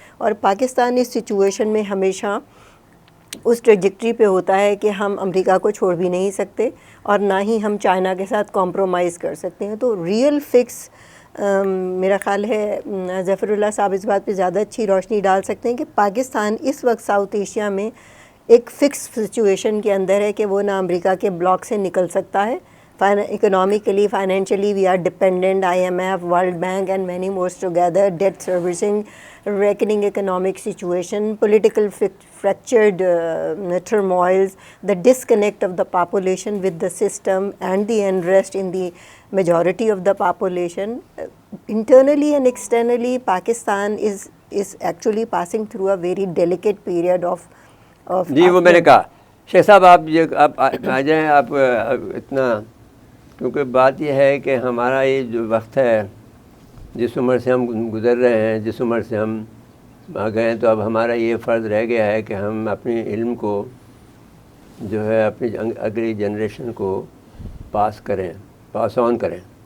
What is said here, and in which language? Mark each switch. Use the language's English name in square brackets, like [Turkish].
[Urdu] اور پاکستان اس سچویشن میں ہمیشہ اس ٹریجیکٹری پہ ہوتا ہے کہ ہم امریکہ کو چھوڑ بھی نہیں سکتے اور نہ ہی ہم چائنا کے ساتھ کمپرومائز کر سکتے ہیں. تو ریئل فکس میرا خیال ہے ظفر اللہ صاحب اس بات پہ زیادہ اچھی روشنی ڈال سکتے ہیں کہ پاکستان اس وقت ساؤتھ ایشیا میں ایک فکس سچویشن کے اندر ہے کہ وہ نہ امریکہ کے بلاک سے نکل سکتا ہے. [English] Economically, financially we are dependent. IMF, World Bank and many more together, debt servicing, reckoning economic situation, political fractured turmoils, the disconnect of the population with the system and the unrest in the majority of the population. Internally and externally, Pakistan is actually passing through a very delicate period of [Urdu] جی وہ میں نے کہا شیخ صاحب آپ آ جائیں. آپ اتنا، کیونکہ بات یہ ہے کہ ہمارا یہ جو وقت ہے، جس عمر سے ہم گزر رہے ہیں، جس عمر سے ہم آ گئے ہیں، تو اب ہمارا یہ فرض رہ گیا ہے کہ ہم اپنی علم کو جو ہے اپنی اگلی جنریشن کو پاس آن کریں.